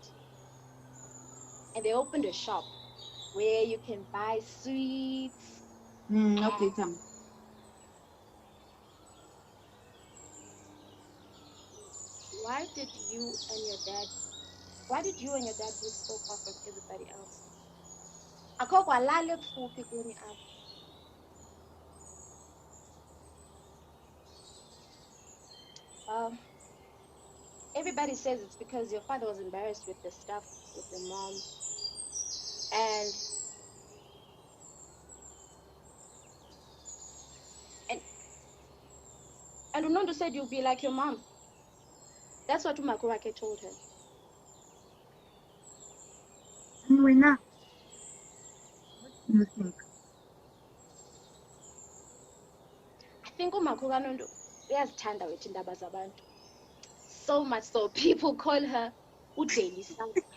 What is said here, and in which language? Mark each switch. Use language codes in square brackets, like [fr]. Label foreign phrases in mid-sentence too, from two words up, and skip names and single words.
[en] And they opened a shop where you can buy sweets. Okay, tell me. Why did you and your dad move so far from everybody else? [xh] Akho kwalala kufuphi kuni apha. [en] Everybody says it's because your father was embarrassed with the stuff with your mom. And Unondo said you'll be like your mom. That's what Umakurake told her. Wena, what do you think? I think [zu] Umakuranondo uyazithanda wethu indaba zabantu. [en] So much so people call her uDaily Sun.